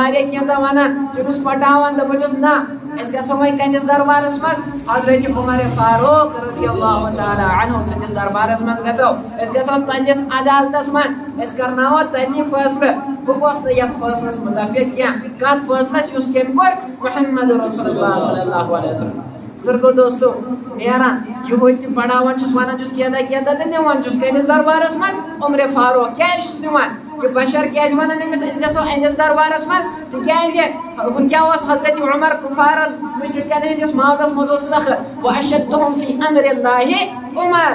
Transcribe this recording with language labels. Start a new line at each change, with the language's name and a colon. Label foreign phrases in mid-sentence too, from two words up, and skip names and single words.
Kashmiri: واریاہ کینٛہہ دۄہ ونان یہِ چھُ أمِس پٹاوان دپان چھُس نہ أسۍ گژھو وۄنۍ کَنِس دربارس منٛز حضرت عمر فاروق
Arabic: رضی اللہ تعالیٰ عنہ
Kashmiri: سٕنٛدِس دربارس منٛز گژھو أسۍ گژھو تہنٛدِس عدالتس منٛز أسۍ کرناوو تتی فٲصلہٕ بہٕ گوٚژھ نہٕ یتھ فٲصلس مُتفِق کینٛہہ کتھ فٲصلس یُس کٔمۍ کوٚر
Arabic: محمد رسول اللہ صلی اللہ علیہ وسلم
Kashmiri: بزرگو دوستو نیران یہوٗدۍ تہِ پڑاوان چھُس ونان چھُس کینٛہہ دۄہ تہٕ نِوان چھُس کٔمِس دربارس منٛز عمرِ فاروق کیٛازِ چھُس نِوان یہ بشر کیٛازِ ونان أمِس أسۍ گژھو أہنٛدِس دربارس منٛز تِکیٛازِ ہُہ کیٛاہ اوس حضرت عمر کُفارن مُشرِکن ہٕنٛدِس مالس منٛز اوس سخت
Arabic: واشدُہُم فی امرِ اللہ
Kashmiri: عمر